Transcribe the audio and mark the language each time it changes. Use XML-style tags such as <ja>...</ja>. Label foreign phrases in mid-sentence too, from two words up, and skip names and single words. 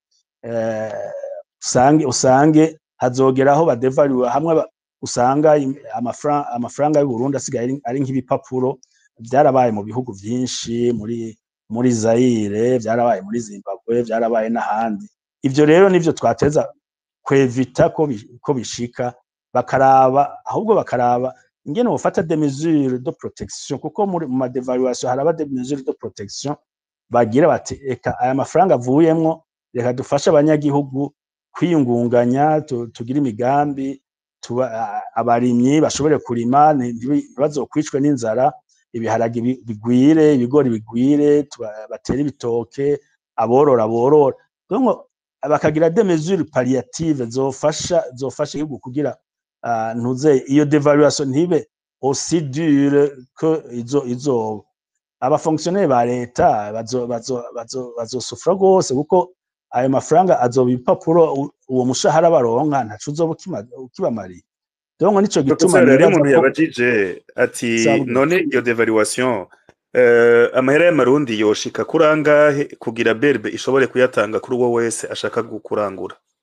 <rn>usange hazogeraho badevalue hamwe usanga amafaranga y'u Burundi asigaye ari nk'ibipapuro byarabaye mu bihugu vyinshi muri Zaire byarabaye muri Zimbabwe byarabaye n'ahandi ivyo rero nivyo twateza kwevita ko bishika bakaraba ingene bofata</rn> <fr>des mesures de protection</fr> <rn>kuko mu ma devaluation haraba</rn> <fr>des mesures de protection</fr> <rn>bagira bati eka aya mafaranga avuyemwo reka dufashe abanyagihugu kwiyungunganya tugira imigambi abarimyi bashobore kurima ntibazokwicwe n'inzara ibiharage bigwire ibigori bigwire batera ibitoke aborora donc bakagira</rn> <fr>des mesures palliatives</fr> <rn>zofasha igihugu kugira ntuze iyo devaluation ntibe</rn> <fr>aussi dure que</fr> <rn>izo abafonctionnaire ba leta bazosufra gose kuko ayo mafaranga azoba ibipapuro uwo mushahara baronka ntaco uzoba ukibamariye donc nico gituma umuntu yabajije ati none iyo devaluation amahera y'amarundi yoshika kurangahe kugira berbe ishobore kuyatanga kuri uwo wese ashaka gukurangura</rn>